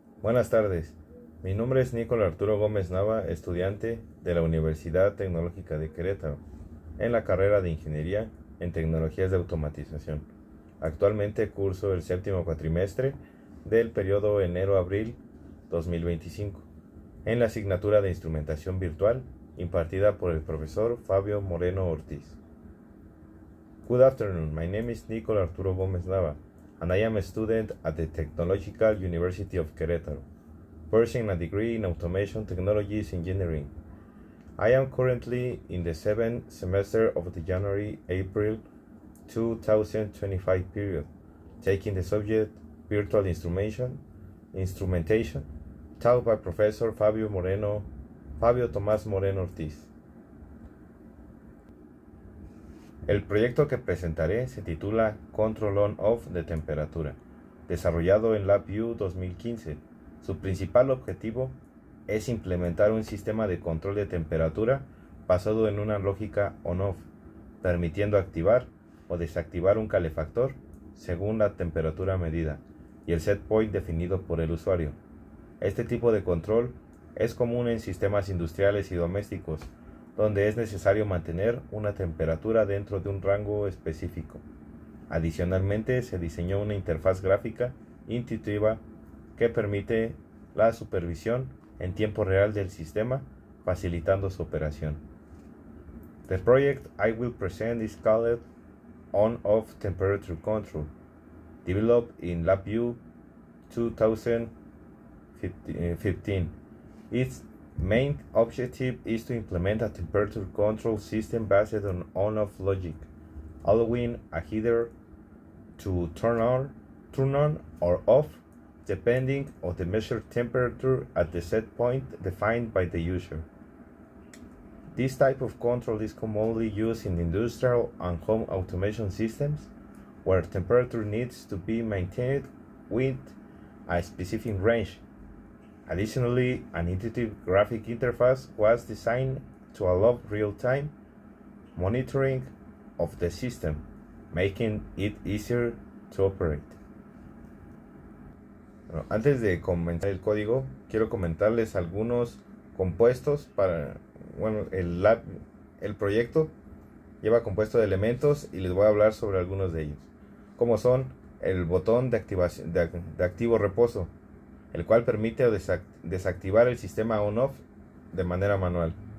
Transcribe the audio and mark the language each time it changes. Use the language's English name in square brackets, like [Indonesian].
[Spanish] Buenas tardes, mi nombre es Nicolás Arturo Gómez Nava, estudiante de la Universidad Tecnológica de Querétaro, en la carrera de Ingeniería en Tecnologías de Automatización. Actualmente curso el séptimo cuatrimestre del periodo enero-abril 2025, en la asignatura de Instrumentación Virtual impartida por el profesor Fabio Moreno Ortiz. [English] Good afternoon, my name is Nicolás Arturo Gómez Nava, and I am a student at the Technological University of Querétaro, pursuing a degree in Automation Technologies Engineering. I am currently in the 7th semester of the January-April 2025 period, taking the subject Virtual Instrumentation, taught by Professor Fabio Tomás Moreno Ortiz. [Spanish] El proyecto que presentaré se titula Control On-Off de temperatura, desarrollado en LabVIEW 2015. Su principal objetivo es implementar un sistema de control de temperatura basado en una lógica on-off, permitiendo activar o desactivar un calefactor según la temperatura medida y el set point definido por el usuario. Este tipo de control es común en sistemas industriales y domésticos, donde es necesario mantener una temperatura dentro de un rango específico. Adicionalmente, se diseñó una interfaz gráfica intuitiva que permite la supervisión en tiempo real del sistema, facilitando su operación. [English] The project I will present is called On-Off Temperature Control, developed in LabVIEW 2015. Its main objective is to implement a temperature control system based on on-off logic, allowing a heater to turn on or off depending on the measured temperature at the set point defined by the user. This type of control is commonly used in industrial and home automation systems, where temperature needs to be maintained with a specific range. Additionally, an intuitive graphic interface was designed to allow real-time monitoring of the system, making it easier to operate. [Spanish] Bueno, antes de comenzar el código, quiero comentarles algunos compuestos para, el proyecto lleva compuesto de elementos y les voy a hablar sobre algunos de ellos, como son el botón de activación de activo reposo, el cual permite desactivar el sistema on-off de manera manual.